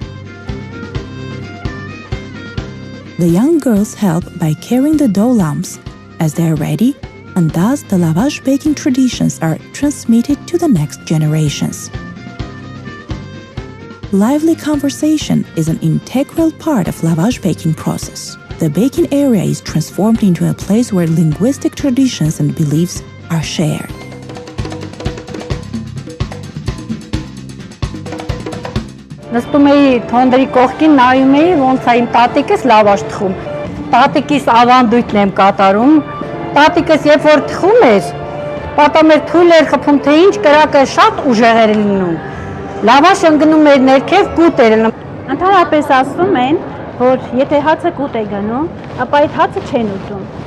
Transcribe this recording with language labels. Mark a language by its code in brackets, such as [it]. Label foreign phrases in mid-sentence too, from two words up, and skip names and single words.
[en] The young girls help by carrying the dough lumps as they are ready, and thus the lavash baking traditions are transmitted to the next generations. Lively conversation is an integral part of lavash baking process. The baking area is transformed into a place where linguistic traditions and beliefs are shared. [hy] Նստում էի թոնդրի կողքին, նայում էի, ոնց է իմ տատիկս լավաշ թխում։ Տատիկիս ավանդույթն եմ կատարում։ Տատիկս երբ որ թխում էր, պատամ էր թույլ էր խփում, թե ինչ կրակը շատ ուժեղ էր լինում։ Լավաշը ընկնում էր ներքև, կուտ էր լինում։ Ընդհանրապես ասում են, որ եթե հացը կուտ է գնում, ապա այդ հացը չեն ուտում։